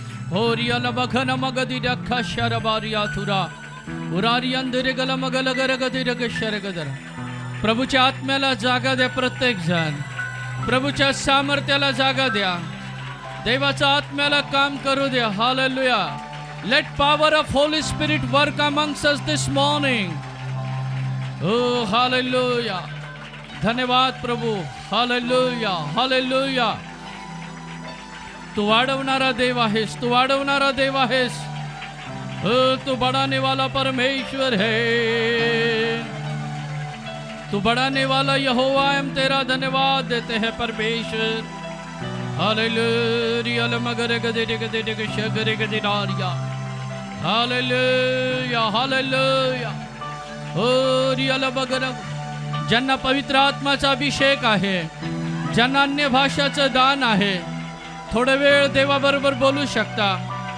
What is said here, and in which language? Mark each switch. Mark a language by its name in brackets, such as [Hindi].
[Marathi] होरिया लबखन मगदि रखा शरबारिया थुरा उरारी अंधेरे गला मगल गरगदि रगशरगदर. प्रभूच्या आत्म्याला जागा द्या प्रत्येक जण. प्रभूच्या सामर्थ्याला जागा द्या. देवाच्या आत्म्याला काम करू द्या. Hallelujah. [English] Let power of Holy Spirit work amongst us this morning. [Marathi] Oh, hallelujah. धन्यवाद प्रभु. Hallelujah. Hallelujah. तू वाढवणारा देव आहेस. तू वाढवणारा देव आहेस. [Hindi] तू बढ़ाने वाला परमेश्वर है. तू बढ़ाने वाला यहोवा हम तेरा धन्यवाद देते हैं परमेश्वर. [Marathi] हालेलुया. लमगरे गदे गदे गदे शगरे गदे नारिया. हालेलुया. हालेलुया. ओ रियल बगर. ज्यांना पवित्र आत्माचा अभिषेक आहे, ज्यांना अन्य भाषाचं दान आहे, थोडे वेळ देवाबरोबर बोलू शकता.